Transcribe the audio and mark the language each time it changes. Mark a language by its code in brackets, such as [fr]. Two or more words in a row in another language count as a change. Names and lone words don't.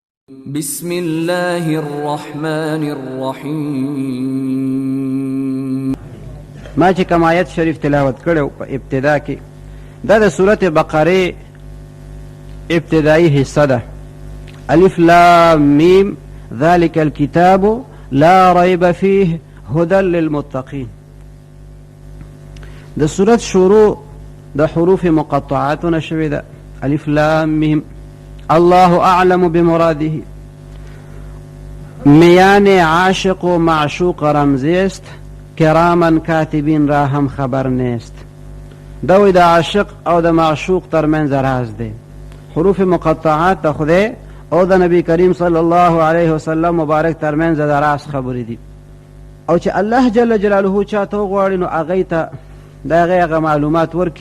[ar] بسم الله الرحمن الرحیم. [ps] ما چې کوم آیت شریف تلاوت کړو په ابتدا کې دا د سورت بقره ابتدایي حصہ ده. [ar] الف لام میم ذلك الكتاب لا ريب فيه هدى للمتقين. [ps] د سورت شروع د حروف مقطعاتونه شوې ده. [ar] الف لام میم الله اعلم بمراده. [fa] میان عاشق و معشوق رمزی است، کراما کاتبین را هم خبر نیست. [ps] دوی د عاشق او د معشوق ترمنځ راز دی. حروف مقطعات د خدای او د نبی کریم [ar] صلی الله علیه وسلم [ps] مبارک ترمنځ د راز خبرې دي، او چې الله [ar] جل جلاله [ps] چاته وغواړي نو هغې ته د هغې معلومات ورکړي.